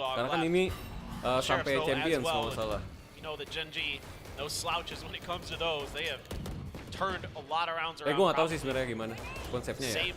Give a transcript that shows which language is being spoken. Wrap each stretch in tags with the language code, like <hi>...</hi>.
<id>Karena kan ini sampai Champions kalau salah.</id> <en>You know that Geng, no slouches when it comes to those. They have turned a lot of rounds around.</en> <id>Gue nggak tahu sih sebenarnya gimana konsepnya ya.</id>